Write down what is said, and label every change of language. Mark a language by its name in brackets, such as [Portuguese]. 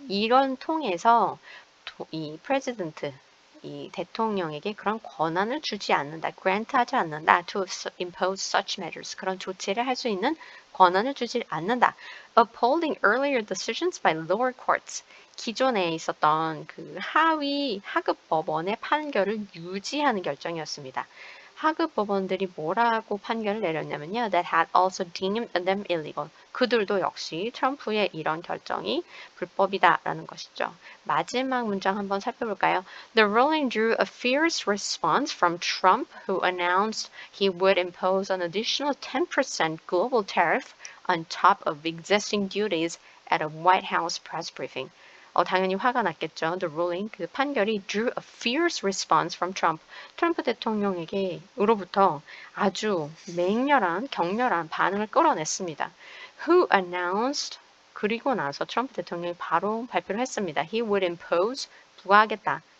[Korean] 이런 통해서 이 프레지던트 이 대통령에게 그런 권한을 주지 않는다, grant하지 않는다, [English] to impose such measures, [Korean] 그런 조치를 할 수 있는 권한을 주지 않는다. [English] Upholding earlier decisions by lower courts, [Korean] 기존에 있었던 그 하급 법원의 판결을 유지하는 결정이었습니다. 하급 법원들이 뭐라고 판결을 내렸냐면요. [English] That had also deemed them illegal. [Korean] 그들도 역시 트럼프의 이런 결정이 불법이다라는 것이죠. 마지막 문장 한번 살펴볼까요? [English] The ruling drew a fierce response from Trump, who announced he would impose an additional 10% global tariff on top of existing duties at a White House press briefing. [Korean] 당연히 화가 났겠죠. [English] The ruling, [Korean] 그 판결이 [English] drew a fierce response from Trump. [Korean] 트럼프 대통령에게로부터 아주 맹렬한, 격렬한 반응을 끌어냈습니다. [English] Who announced, [Korean] 그리고 나서 트럼프 대통령이 바로 발표를 했습니다. [English] He would impose, [Korean] 부과하겠다.